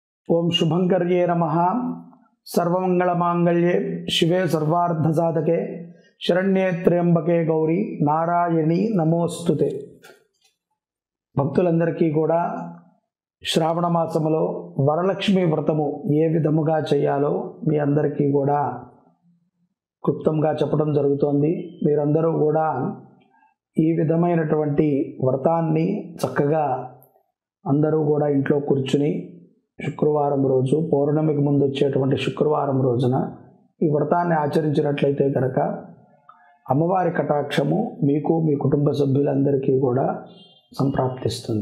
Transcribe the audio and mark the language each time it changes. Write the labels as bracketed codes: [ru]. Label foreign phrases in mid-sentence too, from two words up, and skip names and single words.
[sa] ओं शुभंकर्ये नमः। सर्वमंगलमांगल्ये शिवे सर्वार्धसाधके शरण्ये त्र्यंबके गौरी नारायणी नमोस्तुते। [te] భక్తులందరికీ కూడా శ్రావణ మాసములో వరలక్ష్మి వ్రతము ఏ విధముగా చేయాలో మీ అందరికీ కూడా క్లుప్తంగా చెప్పడం జరుగుతోంది। మీరందరూ కూడా ఈ విధమైనటువంటి వ్రతాన్ని చక్కగా అందరూ కూడా ఇంట్లో కూర్చుని శుక్రవారం రోజు పౌర్ణమికి ముందు వచ్చేటువంటి శుక్రవారం రోజున ఈ వ్రతాన్ని ఆచరించినట్లయితే కనుక అమ్మవారి కటాక్షము మీకు మీ కుటుంబ సభ్యులందరికీ కూడా సంప్రాప్తిస్తుంది।